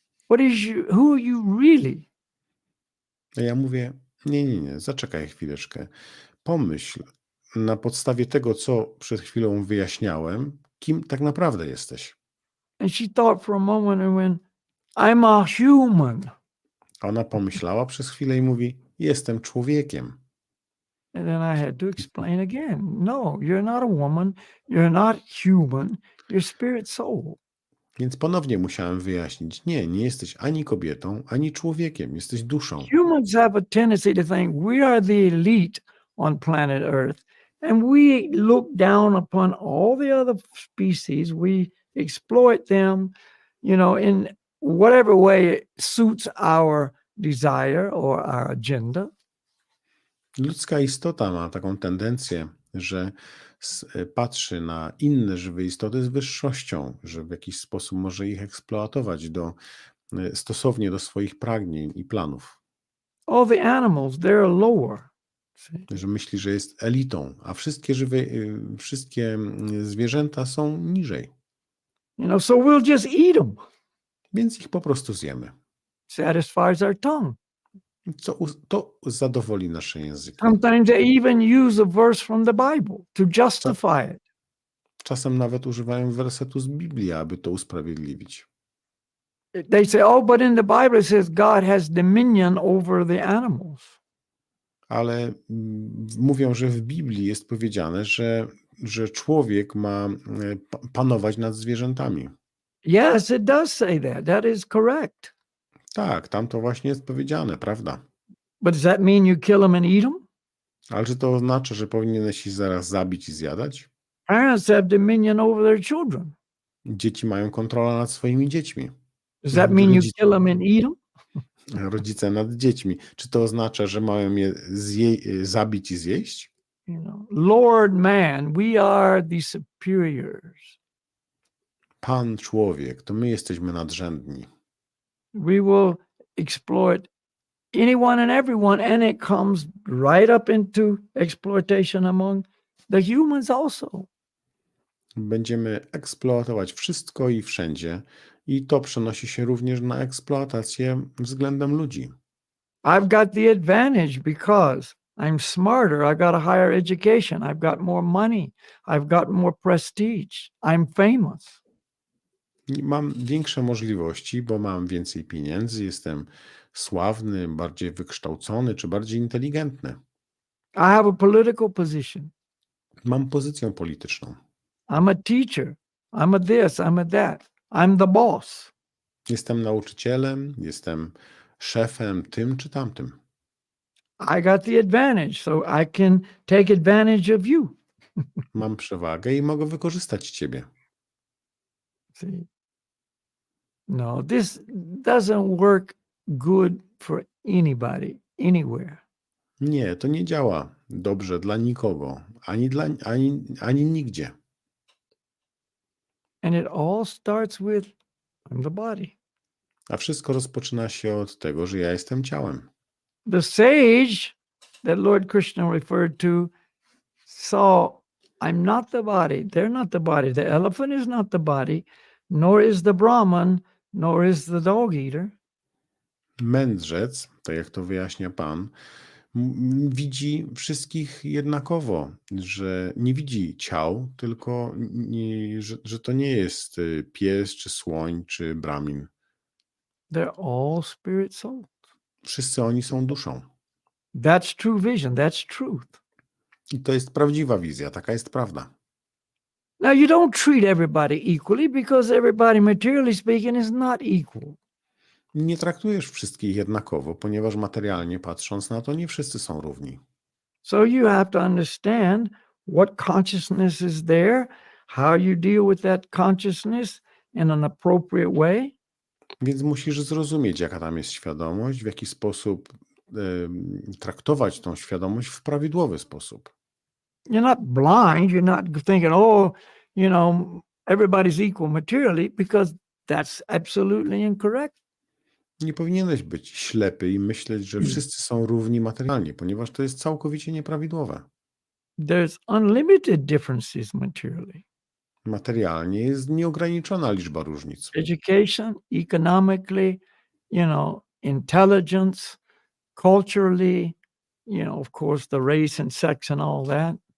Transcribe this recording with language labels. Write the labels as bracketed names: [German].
[English] Who are you really? [Polish] A ja mówię, nie, zaczekaj chwileczkę. Pomyśl na podstawie tego, co przed chwilą wyjaśniałem, kim tak naprawdę jesteś. [English] And she thought for a moment and went, I'm a human. [Polish] A ona pomyślała przez chwilę i mówi, jestem człowiekiem. [English] And then I had to explain again. No, you're not a woman. You're not human. You're spirit soul. [Polish] Więc ponownie musiałem wyjaśnić, nie jesteś ani kobietą, ani człowiekiem, jesteś duszą. [English] Humans have a tendency to think we are the elite on planet Earth, and we look down upon all the other species. We exploit them, in whatever way it suits our desire or our agenda. [Polish] Ludzka istota ma taką tendencję, że patrzy na inne żywe istoty z wyższością, że w jakiś sposób może ich eksploatować stosownie do swoich pragnień i planów. [English] All the animals, they're lower. See? [Polish] Że myśli, że jest elitą, a wszystkie zwierzęta są niżej. [English] So we'll just eat them. [Polish] Więc ich po prostu zjemy. [English] Satisfies our tongue. [Polish] To zadowoli nasze języki. [English] Sometimes they even use a verse from the Bible to justify it. [Polish] Czasem nawet używają wersetu z Biblii, aby to usprawiedliwić. [English] They say, oh, but in the Bible it says God has dominion over the animals. [Polish] Ale mówią, że w Biblii jest powiedziane, że człowiek ma panować nad zwierzętami. [English] Yes, it does say that. That is correct. [Polish] Tak, tam to właśnie jest powiedziane, prawda? [English] But does that mean you kill them and eat them? [Polish] Ale czy to oznacza, że powinieneś ich zaraz zabić i zjadać? [English] Parents have dominion over their children. [Polish] Dzieci mają kontrolę nad swoimi dziećmi. [English] Does that mean you kill them and eat them? [Polish] Rodzice nad dziećmi. Czy to oznacza, że mają je zabić i zjeść? [English] Lord man, we are the superiors. [Polish] Pan człowiek, to my jesteśmy nadrzędni. [English] We will exploit anyone and everyone, and it comes right up into exploitation among the humans also. [Polish] Będziemy eksploatować wszystko i wszędzie i to przenosi się również na eksploatację względem ludzi. [English] I've got the advantage because I'm smarter, I got a higher education, I've got more money, I've got more prestige, I'm famous. [Polish] I mam większe możliwości, bo mam więcej pieniędzy, jestem sławny, bardziej wykształcony czy bardziej inteligentny. [English] I have a political position. [Polish] Mam pozycję polityczną. [English] I'm a teacher. I'm a this, I'm a that. I'm the boss. [Polish] Jestem nauczycielem, jestem szefem tym czy tamtym. [English] I got the advantage, so I can take advantage of you. [Polish] Mam przewagę i mogę wykorzystać ciebie. [English] See? No, this doesn't work good for anybody, anywhere. [Polish] Nie, to nie działa dobrze dla nikogo, ani nigdzie. [English] And it all starts with I'm the body. [Polish] A wszystko rozpoczyna się od tego, że ja jestem ciałem. [English] The sage that Lord Krishna referred to saw I'm not the body. They're not the body. The elephant is not the body, nor is the Brahman, nor is the dog eater. [Polish] Mędrzec, tak jak to wyjaśnia Pan, widzi wszystkich jednakowo, że nie widzi ciał, tylko że to nie jest pies, czy słoń, czy bramin. [English] They're all spirit souls. [Polish] Wszyscy oni są duszą. [English] That's true vision. That's truth. [Polish] I to jest prawdziwa wizja, taka jest prawda. [English] Now, you don't treat everybody equally because everybody, materially speaking, is not equal. [Polish] Nie traktujesz wszystkich jednakowo, ponieważ materialnie patrząc na to, nie wszyscy są równi. [English] So you have to understand what consciousness is there, how you deal with that consciousness in an appropriate way. [Polish] Więc musisz zrozumieć, jaka tam jest świadomość, w jaki sposób traktować tą świadomość w prawidłowy sposób. [English] You're not blind. You're not thinking, oh, everybody's equal materially, because that's absolutely incorrect. [Polish] Nie powinieneś być ślepy i myśleć, że wszyscy są równi materialnie, ponieważ to jest całkowicie nieprawidłowe. [English] There's unlimited differences materially. [Polish] Materialnie jest nieograniczona liczba różnic. [English] Education, economically, intelligence, culturally, of course, the race and sex and all that.